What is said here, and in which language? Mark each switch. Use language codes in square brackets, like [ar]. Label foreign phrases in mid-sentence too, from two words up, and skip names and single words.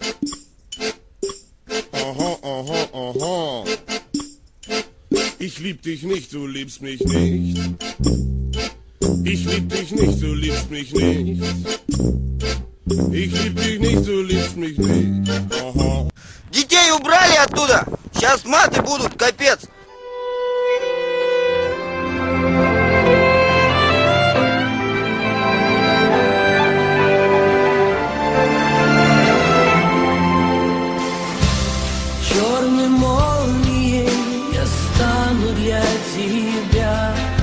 [de] Aha, aha, aha. Ich lieb dich nicht, du liebst mich nicht. Ich lieb dich nicht, du liebst mich nicht. Ich lieb dich nicht, du liebst mich nicht. Aha. [ru] Детей убрали оттуда! Сейчас маты будут, капец! Черной молнией я стану для тебя.